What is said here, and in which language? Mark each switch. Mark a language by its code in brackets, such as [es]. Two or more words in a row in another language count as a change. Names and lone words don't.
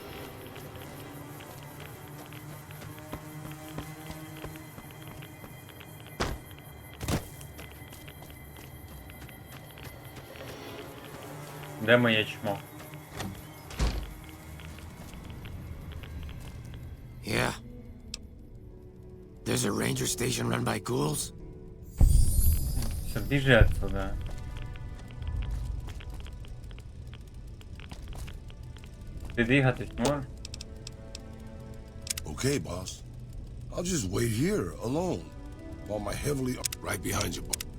[uk] Де моє чмо? [en] Yeah. There's a ranger station run by ghouls? [uk] Все, біжи отсюда. Ти двигатись можеш? [en] Okay, boss. I'll just wait here, alone, while my heavily... Right behind you, boss.